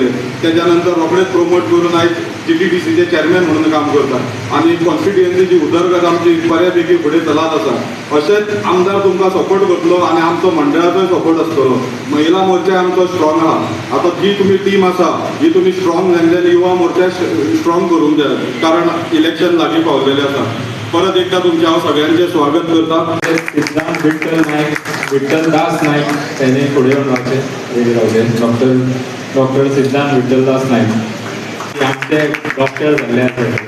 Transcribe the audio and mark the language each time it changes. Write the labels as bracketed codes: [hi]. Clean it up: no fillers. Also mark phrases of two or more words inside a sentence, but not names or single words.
[kok] त्याच्या नंतर रोखडेच प्रमोट करून आयज GTDCचे चेअरमॅन म्हणून काम करता आणि कॉन्स्टिट्युएन्सीची उदरगत आमची बऱ्यापैकी फुडें चलत आसा. अशेंच आमदार तुमकां सपोर्ट करतलो आणि आमचो मंडळाचोय सपोर्ट आसतलो. महिला मोर्चा आमचो स्ट्रॉंग आहा. आता जी तुमी टीम आसा ही तुमी स्ट्रॉंग जाल्ल्यान युवा मोर्चा स्ट्रॉंग करूंक जाय, कारण इलेक्शन लागीं पावलेलें आसा. परत एकदा तुमचे हांव सगळ्यांचे स्वागत करता. [mr] सिद्धांत विठ्ठल नाईक, विठ्ठल दास नाईक त्यांनी पुढे येऊन रावले. डॉक्टर सिद्धांत विठ्ठल दास नाईक आमचे डॉक्टर झाले आहेत.